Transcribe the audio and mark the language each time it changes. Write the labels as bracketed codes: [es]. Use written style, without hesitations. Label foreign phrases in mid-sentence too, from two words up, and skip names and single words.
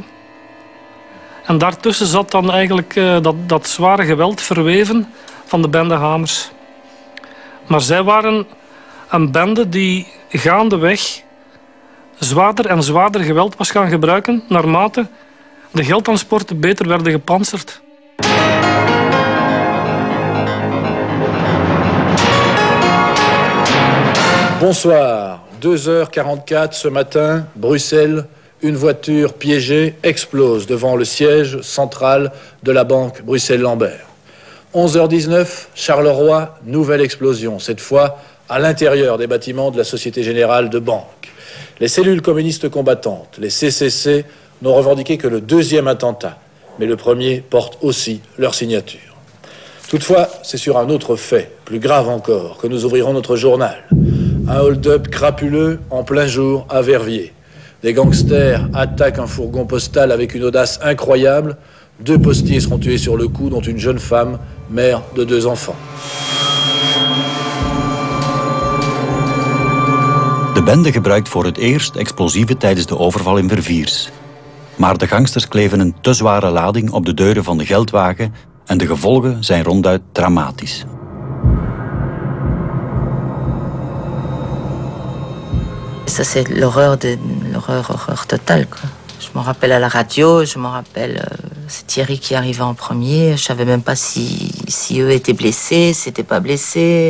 [nl] En daartussen zat dan eigenlijk dat zware geweld verweven van de bende Hamers. Maar zij waren een bende die gaandeweg zwaarder en zwaarder geweld was gaan gebruiken naarmate de geldtransporten beter werden gepantserd. [fr] Bonsoir, 2h44 ce matin, Bruxelles, une voiture piégée explose devant le siège central de la banque Bruxelles-Lambert. 11h19, Charleroi, nouvelle explosion, cette fois à l'intérieur des bâtiments de la Société Générale de Banque. Les cellules communistes combattantes, les CCC, n'ont revendiqué que le deuxième attentat, mais le premier porte aussi leur signature. Toutefois, c'est sur un autre fait, plus grave encore, que nous ouvrirons notre journal. Un hold-up crapuleux en plein jour à Verviers. Des gangsters attaquent un fourgon postal avec une audace incroyable. 2 postiers seront tués sur le coup, dont une jeune femme, mère de 2 enfants. [nl] De bende gebruikt voor het eerst explosieven tijdens de overval in Verviers. Maar de gangsters kleven een te zware lading op de deuren van de geldwagen en de gevolgen zijn ronduit dramatisch. [fr] Ça, c'est l'horreur totale, quoi. Je me rappelle à la radio, je me rappelle, c'est Thierry qui arrivait en premier. Je savais même pas si eux étaient blessés, s'ils n'étaient pas blessés.